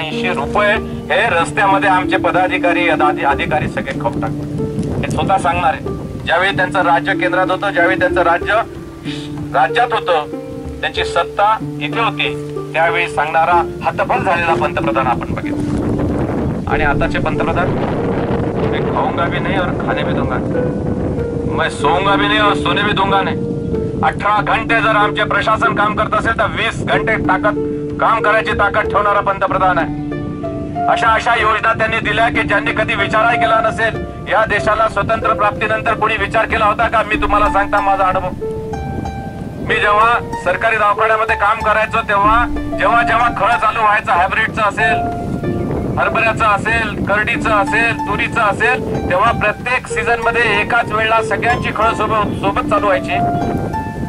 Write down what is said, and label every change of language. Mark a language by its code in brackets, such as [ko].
[mr] 80 रुपये हे रस्त्यामध्ये आमचे पदाधिकारी अधिकारी सगळे खाऊन टाकतात। हे स्वतः सांगणार आहे। ज्यावेळी त्यांचं राज्य केंद्रात होतं, ज्यावेळी त्यांचं राज्य राज्यात होतं, त्यांची सत्ता इथे होती, त्यावेळी सांगणारा हतबल झालेला पंतप्रधान आपण बघितलं। आणि आताचे पंतप्रधान [hi] मैं खाऊंगा भी नहीं और खाने भी दूंगा, मैं सोऊंगा भी नहीं और सोने भी दूंगा नहीं। [mr] 18 घंटे जर आमचे प्रशासन काम करत असेल तर 20 घंटे काम करायची ताकद ठेवणारा पंतप्रधान आहे। अशा योजना त्यांनी दिल्या की ज्यांनी कधी विचारही केला नसेल। या देशाला स्वतंत्र प्राप्तीनंतर कोणी विचार केला होता का? मी तुम्हाला सांगता माझा अनुभव, मी जेव्हा सरकारी दवाखान्यामध्ये काम करायचो तेव्हा जेव्हा खळ चालू व्हायचं, हायब्रिडचं असेल, हरभऱ्याचं असेल, करडीचं असेल, तुरीचं असेल, तेव्हा प्रत्येक सीझन मध्ये एकाच वेळेला सगळ्यांची खळ सोबत चालू व्हायची।